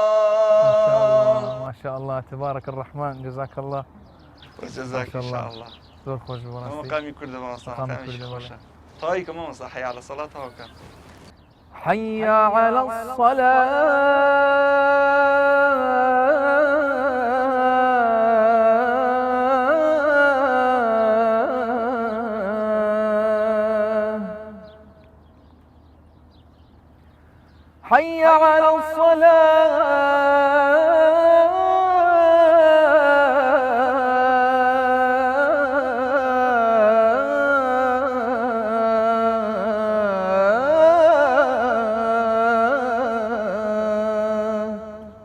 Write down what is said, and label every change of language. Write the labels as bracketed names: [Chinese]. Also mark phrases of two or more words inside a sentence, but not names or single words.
[Arabic] ما شاء الله تبارك الرحمن جزاك الله. وجزاك إن شاء الله. [Central Kurdish] زۆر خۆش بوو ڕاستی. مقامی کوردە مامۆستا مقامی مقامیش کوردە، خۆشە. تاوی کە مامۆستا [Arabic] حەی عەلە سەڵات [Central Kurdish] تاوەکە. [Arabic] حي على الصلاة حي على الصلاة